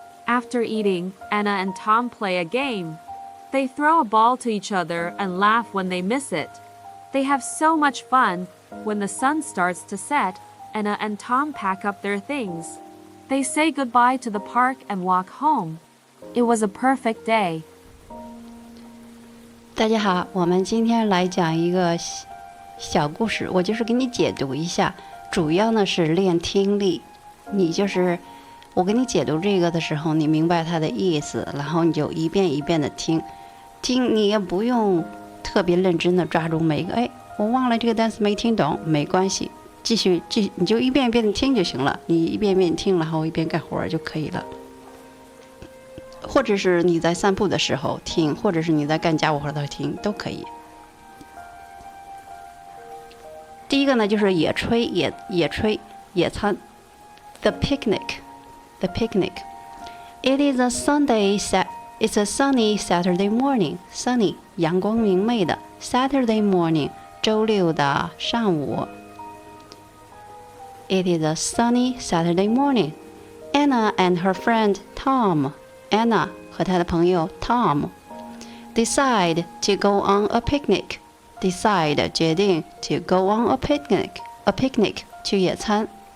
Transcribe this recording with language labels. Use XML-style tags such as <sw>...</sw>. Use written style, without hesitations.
<en>After eating, Anna and Tom play a game. They throw a ball to each other and laugh when they miss it. They have so much fun. When the sun starts to set, Anna and Tom pack up their things. They say goodbye to the park and walk home. It was a perfect day.</en> <zh>大家好，我们今天来讲一个小故事，我就是给你解读一下，主要呢是练听力。你就是我给你解读这个的时候，你明白它的意思，然后你就一遍一遍的听，你也不用特别认真的抓住每一个，我忘了这个单词没听懂，没关系，继续，你就一遍一遍的听就行了，你一遍一遍听，然后一边干活就可以了。或者是你在散步的时候听，或者是你在干家务活的时候听，都可以。第一个呢，就是野炊、野餐。</zh> <en>The picnic. It is a It's a sunny Saturday morning. Sunny,</en> <zh>阳光明媚的</zh> <en>Saturday morning,</en> <zh>周六的上午。</zh> <en>It is a sunny Saturday morning. Anna and her friend Tom.Anna</en> <zh>和她的朋友</zh> <en>Tom decide to go on a picnic. Decide</en> <zh>决定</zh> <en>to go on a picnic. A picnic</en> <zh>去野餐。</zh>